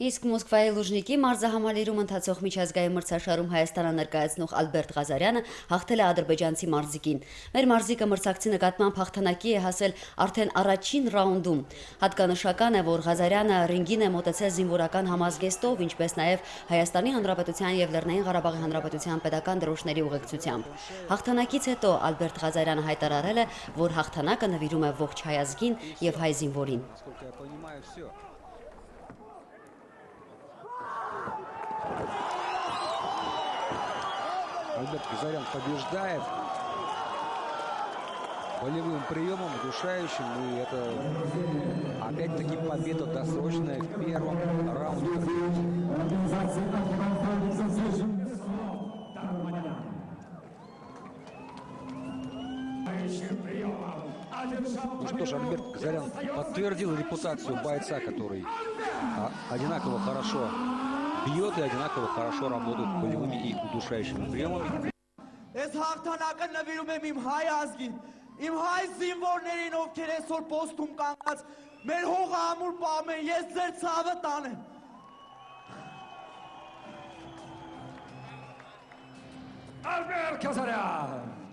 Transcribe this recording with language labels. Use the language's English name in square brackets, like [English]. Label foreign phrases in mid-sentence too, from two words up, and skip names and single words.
[Armenian] Իսկ Մոսկվայի Լուժնիկի մարզահամալիրում ընթացող միջազգային մրցաշարում Հայաստանը ներկայացնող Ալբերտ Ղազարյանը հաղթել է ադրբեջանցի մարզիկին։ Մեր մարզիկը մրցակցի նկատմամբ հաղթանակի է հասել արդեն առաջին ռաունդում։ Հատկանշական է, որ Ղազարյանը ռինգին է մոտեցել զինվորական համազգեստով, ինչպես նաև Հայաստանի Հանրապետության եւ Լեռնային Ղարաբաղի Հանրապետության պետական դրոշների ուղեկցությամբ։ Հաղթանակից հետո Ալբերտ Ղազարյանը հայտարարել է, որ հաղթանակը նվիրում է ողջ հայ ազգին եւ հայ զինվորին։ [Russian] Альберт Ghazaryan побеждает волевым приемом, удушающим. И это опять-таки победа досрочная в первом раунде. Ну что ж, Альберт Ghazaryan подтвердил репутацию бойца, который одинаково хорошо бьет и одинаково хорошо работает болевыми и удушающими приемами. [Armenian] Ես հաղթանակը նվիրում եմ իմ հայ ազգին, իմ հայ զինվորներին, ովքեր այսօր պոստում կանգնած մեր հողը ամուր պահում են, ես ձեր ցավը տանեմ։ Ալբերտ Ghazaryan։